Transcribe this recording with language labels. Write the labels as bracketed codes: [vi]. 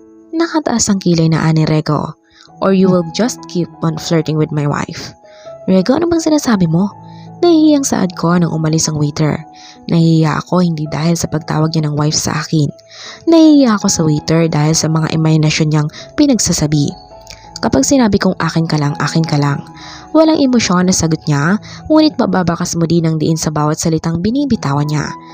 [tl] Nakataas ang kilay na ani Rego. [en] Or you will just keep on flirting with my wife. [tl] Rego, ano bang sinasabi mo? Nahihiyang saad ko nang umalis ang waiter. Nahihiya ako hindi dahil sa pagtawag niya ng wife sa akin. Nahihiya ako sa waiter dahil sa mga imahinasyon niyang pinagsasabi. Kapag sinabi kong akin ka lang, walang emosyon na sagot niya, ngunit mababakas mo din ang diin sa bawat salitang binibitawan niya.